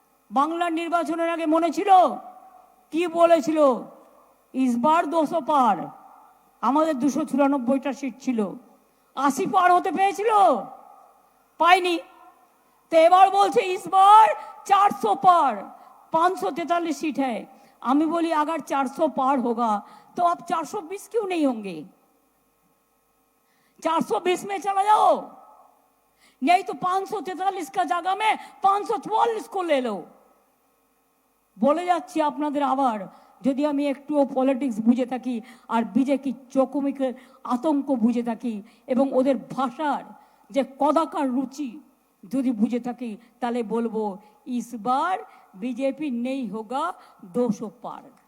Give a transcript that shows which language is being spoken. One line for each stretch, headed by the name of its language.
Bangla: বাংলার নির্বাচনের আগে মনে ছিল কি বলেছিল?
Hindi: ইসবার 200 পার,
Bangla: আমাদের 294টা সিট ছিল, 80 পার হতে পেয়েছিল, পাইনি। তো এবার বলছে ইসবার 400 पार,
Hindi: 543 सीट है।
Bangla: আমি বলি
Hindi: अगर 400 पार होगा तो अब 420 क्यों नहीं होंगे? 420 में चला जाओ, नहीं तो 543 का जगह में 544 को ले लो।
Bangla: বলে যাচ্ছি আপনাদের আবার, যদি আমি একটুও পলিটিক্স বুঝে থাকি আর বিজেপি চকুমিকে আতঙ্ক বুঝে থাকি এবং ওদের ভাষার যে কদাকার রুচি যদি বুঝে থাকি, তাহলে বলবো
Hindi: ইসবার বিজেপি নেই হোগা 200 পার।